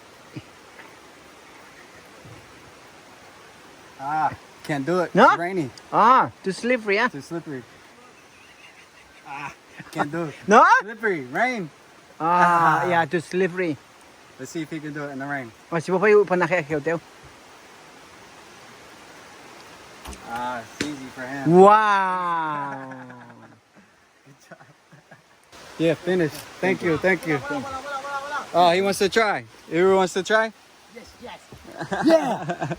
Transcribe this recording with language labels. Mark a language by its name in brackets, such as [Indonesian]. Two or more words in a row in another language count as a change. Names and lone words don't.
[English] Can't do it. No? It's raining. Ah, too slippery, ah. Too slippery. Can't do it. No? Slippery. Rain. Ah, yeah, too slippery. Let's see if he can do it in the rain. [Filipino] O, si Papayo pa nakakyaw. [English] It's easy for him. Wow. Yeah, finished. Thank you. Oh, he wants to try. Iru wants to try? Yes. Yeah.